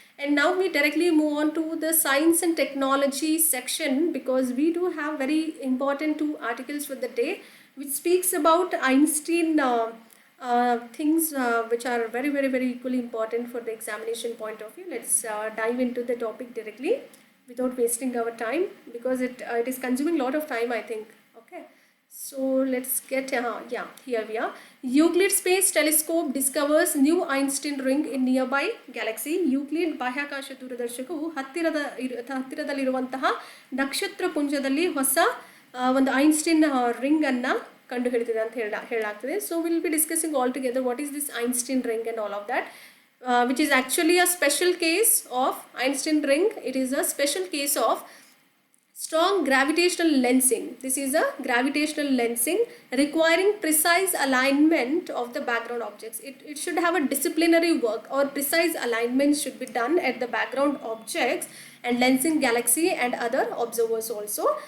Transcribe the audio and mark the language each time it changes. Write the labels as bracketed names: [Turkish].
[English] And now we directly move on to the science and technology section, because we do have very important two articles for the day which speaks about Einstein things which are very, very, very equally important for the examination point of view. Let's dive into the topic directly without wasting our time, because it is consuming a lot of time, I think. Okay, so let's get here we are. Euclid Space Telescope discovers new Einstein ring in nearby galaxy. [Kannada] Euclid ಬಾಹ್ಯಾಕಾಶ ದೂರದರ್ಶಕವು ಹತ್ತಿರದಲ್ಲಿರುವಂತಹ ನಕ್ಷತ್ರ ಪುಂಜದಲ್ಲಿ ಹೊಸ ಒಂದು Einstein ring ಅನ್ನ ಕಂಡು ಹಿಡಿದಿದೆ ಅಂತ ಹೇಳಲಾಗ್ತದೆ. [English] So will be discussing all together what is this Einstein ring and all of that, which is actually a special case of Einstein ring. It is a special case of strong gravitational lensing. This is a gravitational lensing requiring precise alignment of the background objects. It should have a disciplinary work, or precise alignment should be done at the background objects and lensing galaxy and other observers also.